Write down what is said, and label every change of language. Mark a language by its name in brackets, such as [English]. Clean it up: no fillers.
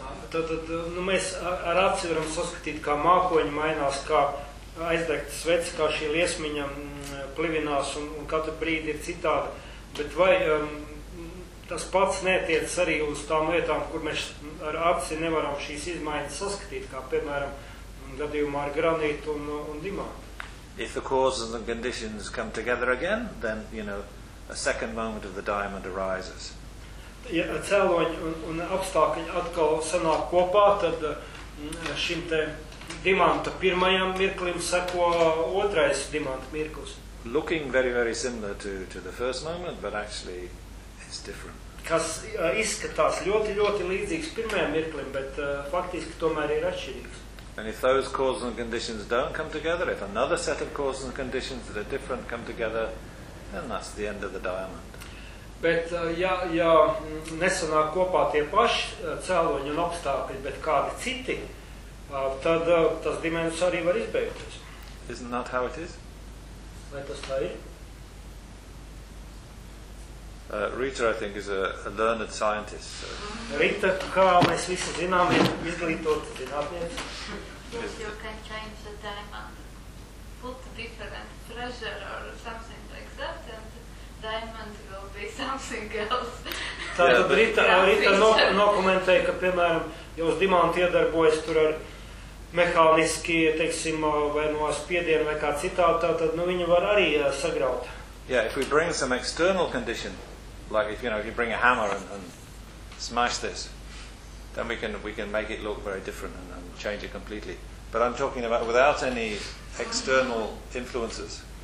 [Latvian] Tad, nu, mēs ar aci varam saskatīt, kā mākoņi mainās, kā aizdegt svecs, kā šī liesmiņa plivinās un katru brīdi ir citādi, bet vai tas pats netiec arī uz tām lietām, kur mēs ar aci nevaram šīs izmaiņas saskatīt, kā, piemēram, gadījumā ar granītu un dimantu? [English] If the causes and the conditions come together again, then, you know, a second moment of the diamond arises. [Latvian] Ja cēloņi un apstākļi atkal sanāk kopā, tad šim te Dimanta pirmajam mirklim seko otrais Dimanta mirklis. [English] Looking very, very similar to the first moment, but actually it's different. [Latvian] Kas izskatās ļoti, ļoti līdzīgs pirmajam mirklim, bet faktiski tomēr ir atšķirīgs. [English] And if those causes and conditions don't come together, if another set of causes and conditions that are different come together, then that's the end of the diamond. [Latvian] Bet ja nesanāk kopā tie paši cēloņi un apstākļi, bet kādi citi, tad tas dimensis arī var izbeigties. [English] Isn't that how it is? [Latvian] Vai tas tā ir? [English] Rita, I think, is a learned scientist. So. [Latvian] Rita, kā mēs visi zinām, ir izglītota zinātniece. [English] Yes, you can change the diamond. Put different pressure or something like that, and diamond will be something else. [Latvian] Tātad yeah, Rita nokomentēja, ka, piemēram, jūs dimanti iedarbojas tur ar mehāniski, teiksim, vai no spiedienu vai kā citādi, tātad nu, viņu var arī sagraut. [English] Yeah, if we bring some external condition, like if you know if you bring a hammer and smash this, then we can make it look very different and change it completely. But I'm talking about without any external influences.